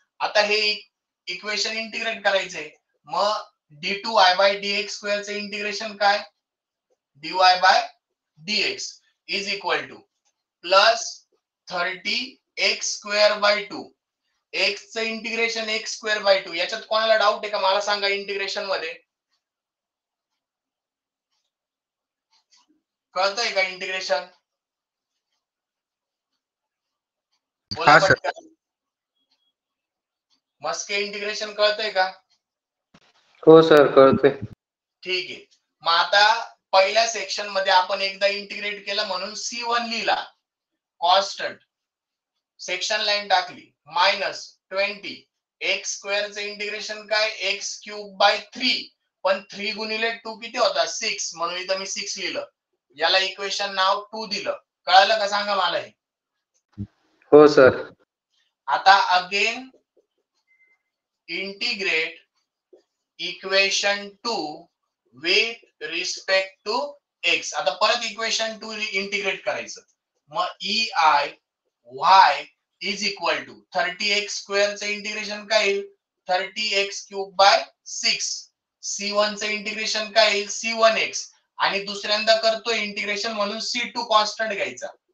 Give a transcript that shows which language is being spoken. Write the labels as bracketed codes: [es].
[mr] आता हे equation integrate करायचंय. मग d2y/dx² चे इंटिग्रेशन काय? dy/dx is equal two plus 30x²/2. x चं इंटिग्रेशन x²/2. याच्यात कोणाला डाऊट आहे का? मला सांगा. इंटिग्रेशन मध्ये कळतंय का इंटिग्रेशन? बोला पटकन. मस्के इंटिग्रेशन कळतंय का? हो सर, कळतंय. ठीक आहे. मग आता पहिल्या सेक्शन मध्ये आपण एकदा इंटिग्रेट केलं म्हणून C1 लिहिला कॉन्स्टंट. सेक्शन लाईन टाकली -20 x² चे इंटिग्रेशन काय? x³/3. पण 3 गुणिले 2 किती होता? 6. म्हणून इथं मी 6 लिहिलं. याला इक्वेशन नाव 2 दिलं. कळालं का? सांगा मला हे. हो सर. [en] आता again integrate equation 2 with respect to x. [mr] आता परत इक्वेशन 2 इंटिग्रेट करायचं. मग EI/y is equal to 30x² चे इंटिग्रेशन काय येईल? 30x³/6. C1 चे इंटिग्रेशन काय येईल? C1x. आणि दुसऱ्यांदा करतो इंटिग्रेशन म्हणून C2 कॉन्स्टंट घ्यायचा.